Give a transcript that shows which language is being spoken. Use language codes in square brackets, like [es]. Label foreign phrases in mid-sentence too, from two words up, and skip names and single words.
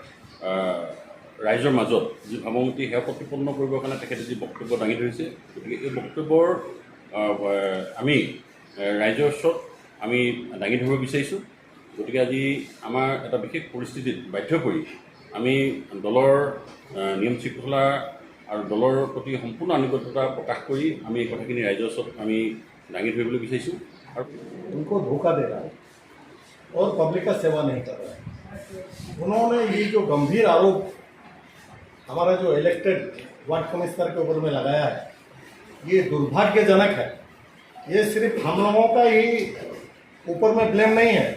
[as] ৰাইজৰ মাজত যি ভাৱমূৰ্তি সেয়া প্ৰতিপন্ন কৰিবৰ কাৰণে তেখেতে যি বক্তব্য দাঙি ধৰিছে, গতিকে এই বক্তব্যৰ আমি ৰাইজৰ ওচৰত আমি দাঙি ধৰিব বিচাৰিছোঁ। গতিকে আজি আমাৰ এটা বিশেষ পৰিস্থিতিত বাধ্য কৰি আমি দলৰ নিয়ম শৃংখলা আৰু দলৰ প্ৰতি সম্পূৰ্ণ আনুগত্যতা প্ৰকাশ কৰি আমি এই কথাখিনি ৰাইজৰ ওচৰত আমি [hi] दांगी धरने विषय और उनको धोखा दे रहा है और पब्लिक का सेवा नहीं कर रहा है। उन्होंने ये जो गंभीर आरोप हमारा जो [en] elected ward commissioner [hi] के ऊपर में लगाया है, ये दुर्भाग्यजनक है। ये सिर्फ हम लोगों का ही ऊपर में ब्लेम नहीं है।